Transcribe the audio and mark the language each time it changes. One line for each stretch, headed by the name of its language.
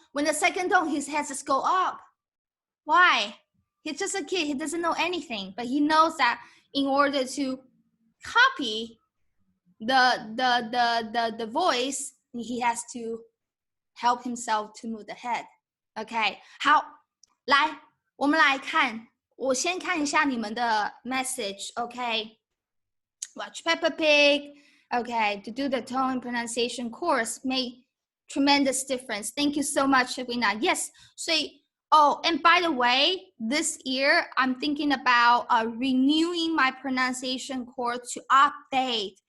English: When the second tone, his head just go up. Why? He's just a kid. He doesn't know anything. But he knows that in order to copy the voice, he has to help himself to move the head.
Chinese: Okay. 好，来，我们来看。我先看一下你们的 message.
English: Okay. Watch Peppa Pig. Okay. To do the tone and pronunciation course made tremendous difference. Thank you so much, Sabrina. Yes. So, and by the way, this year I'm thinking about renewing my pronunciation course to update.